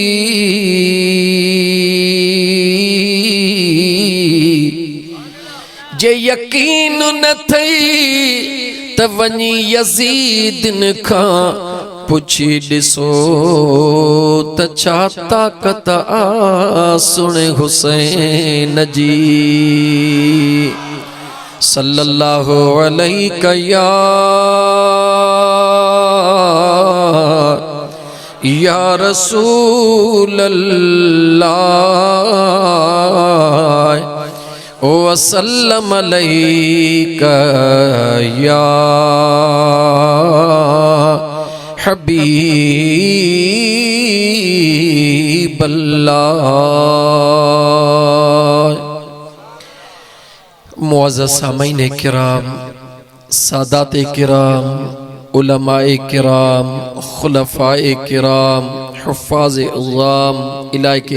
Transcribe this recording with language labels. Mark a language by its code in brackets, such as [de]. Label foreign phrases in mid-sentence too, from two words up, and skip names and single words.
[sd] जे यकीन न थई त वञी यज़ीदन खां पुछी ॾिसो त छा ताक़त आ सुणे हुसैन जी। [ar] صلى الله عليه يا رسول الله وسلم عليك يا حبيب الله. [sd] मुअज़्ज़ज़ सामीन किराम, सादात किराम, उलमाए किराम, खुलफाए किराम, हुफ़ाज़ अज़्ज़ाम, इलाके